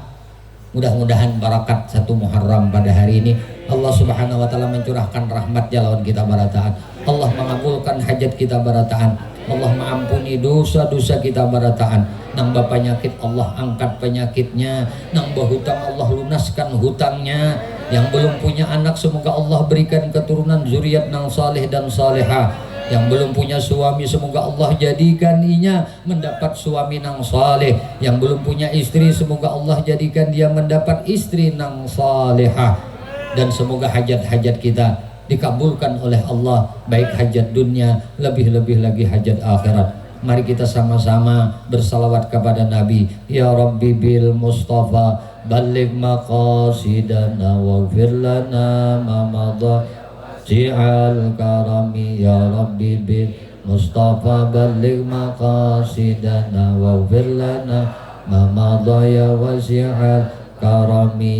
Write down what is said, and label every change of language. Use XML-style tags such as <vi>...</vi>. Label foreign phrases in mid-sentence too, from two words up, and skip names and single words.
<id>Mudah-mudahan barakat 1 Muharram pada hari ini Allah</id> <ar>سبحانه وتعالى</ar> <id>mencurahkan rahmatnya lawan kita barataan. Allah mengabulkan hajat kita barataan. Allah mengampuni dosa-dosa kita barataan. Nang penyakit Allah angkat penyakitnya. Nang berhutang Allah lunaskan hutangnya. Yang belum punya anak semoga Allah berikan keturunan zuriat nang saleh dan salehah. Yang belum punya suami semoga Allah jadikan inya mendapat suami nang saleh. Yang belum punya istri semoga Allah jadikan dia mendapat istri nang salehah. Dan semoga hajat-hajat kita dikabulkan oleh Allah, baik hajat dunia, lebih-lebih lagi hajat akhirat. Mari kita sama-sama bersalawat kepada Nabi.</id> <ar>يا ربِّ بالمصطفى بلّغ مقاصدنا واغفر لنا ما مضى جعل الكرم. يا ربِّ بالمصطفى بلّغ مقاصدنا واغفر لنا ما مضى يا واسع الكرم.</ar>